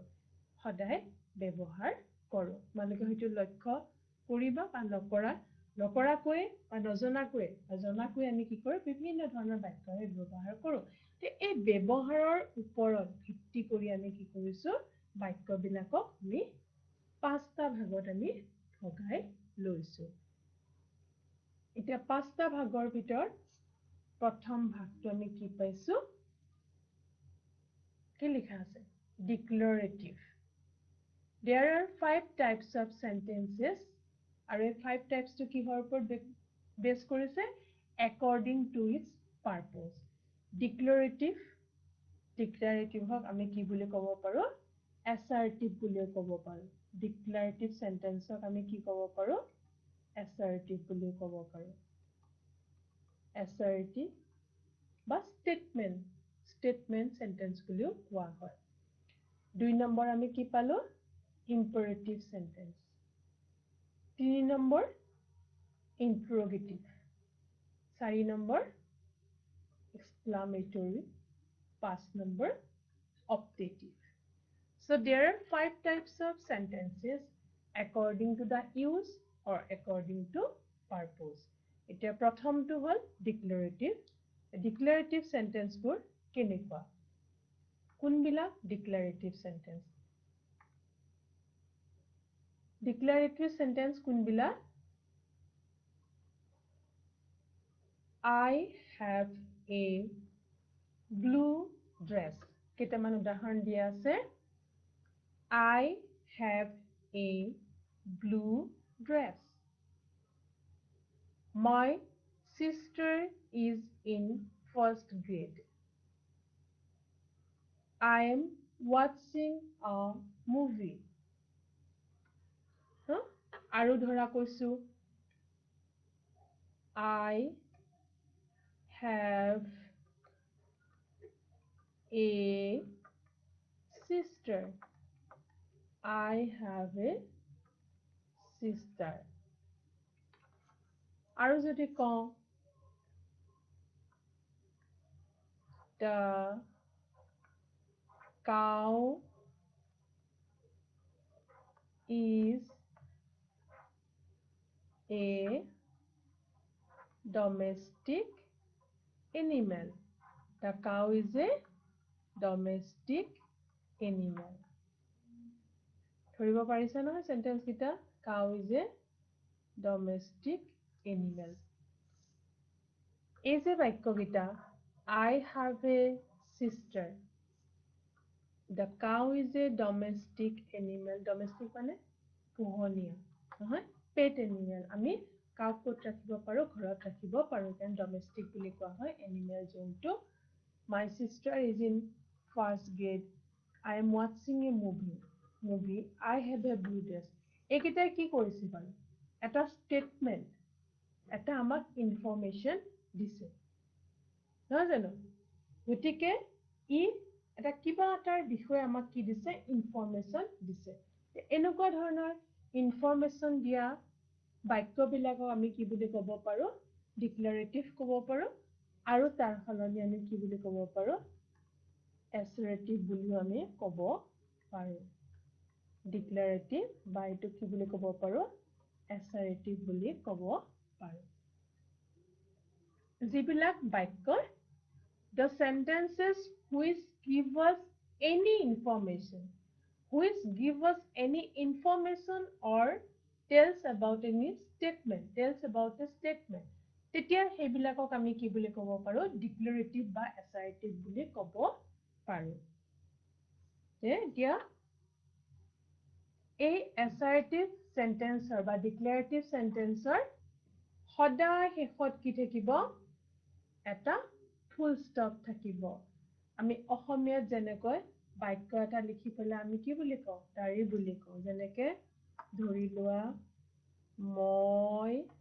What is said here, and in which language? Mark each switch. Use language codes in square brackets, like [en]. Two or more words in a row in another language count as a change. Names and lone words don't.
[as] সদায় ব্যৱহাৰ কৰো তোমালোকে হয়তো লক্ষ্য কৰিবা বা নকৰাকৈ বা নজনাকৈ আমি কি কৰো বিভিন্ন ধৰণৰ বাক্য ব্যৱহাৰ কৰো এই ব্যৱহাৰৰ ওপৰত ভিত্তি কৰি আমি কি কৰিছো বাক্যবিলাকক আমি পাঁচটা ভাগত আমি ভগাই লৈছো এতিয়া পাঁচটা ভাগৰ ভিতৰত প্ৰথম ভাগটো আমি কি পাইছো কি লিখা আছে [en] declarative there are 5 types of sentences [as] আৰু এই [en] 5 types [as] টো কিহৰ ওপৰত বেছ কৰিছে [en] according to its purpose [as] declarative হক আমি কি বুলি ক'ব পাৰো assertive বুলিও ক'ব পাৰো [en] declarative sentence [as] হক আমি কি ক'ব পাৰো assertive বুলিও ক'ব পাৰো assertive বা [en] statement sentence [as] বুলিও কোৱা হয় 2 নম্বৰ আমি কি পালো [en] imperative sentence [as] 3 নম্বৰ interrogative [en] 4 নম্বৰ exclamatory 5 number optative so there are 5 types of sentences according to the use or according to purpose [as] এতিয়া প্ৰথমটো হল [en] declarative sentence [as] বোৰ কেনেকুৱা কোনবিলাক [en] declarative sentence কোনবিলাক I have a blue dress [as] কেইটামান উদাহৰণ দিয়া আছে [en] I have a blue dress my sister is in first grade I am watching a movie [as] আৰু ধৰা কৈছো [en] I have a sister I have a sister [as] আৰু যদি কওঁ [en] the cow is a domestic animal the cow is a domestic animal [as] ধৰিব পাৰিছা নহয় [en] sentence কিটা cow is a domestic animal [as] এই যে বাক্য কিটা [en] I have a sister the cow is a domestic animal domestic [as] মানে পোহনীয়া নহয় [en] pet animal [as] আমি কাউ ক'ত ৰাখিব পাৰো ঘৰত ৰাখিব পাৰো কাৰণ domestic বুলি কোৱা হয় animal যোনটো my [en] sister is in first grade I am watching a movie I have a blue dress [as] এইকেইটাই কি কৰিছে বাৰু এটা statement এটা আমাক information দিছে নহয় জানো গতিকে ই এটা কিবা এটাৰ বিষয়ে আমাক কি দিছে information দিছে এনেকুৱা ধৰণৰ information দিয়া বাক্যবিলাকক আমি কি বুলি ক'ব পাৰো ডিক্লাৰেটিভ ক'ব পাৰো আৰু তাৰ সলনি আমি কি বুলি ক'ব পাৰো এছাৰেটিভ বুলিও আমি ক'ব পাৰো ডিক্লাৰেটিভ বা এইটো কি বুলি ক'ব পাৰো এছাৰেটিভ বুলি ক'ব পাৰো যিবিলাক বাক্য [en] the sentences which give us any information or tells about any statement [as] তেতিয়া সেইবিলাকক আমি কি বুলি ক'ব পাৰো ডিক্লাৰেটিভ বা এছাৰেটিভ বুলি ক'ব পাৰো এতিয়া এই [en] assertive sentence [as] বা [en] declarative sentence [as] সদায় শেষত কি থাকিব এটা [en] full stop [as] থাকিব আমি অসমীয়াত যেনেকৈ বাক্য এটা লিখি পেলাই আমি কি বুলি কওঁ তাৰি বুলি কওঁ যেনেকে ধৰি লোৱা মই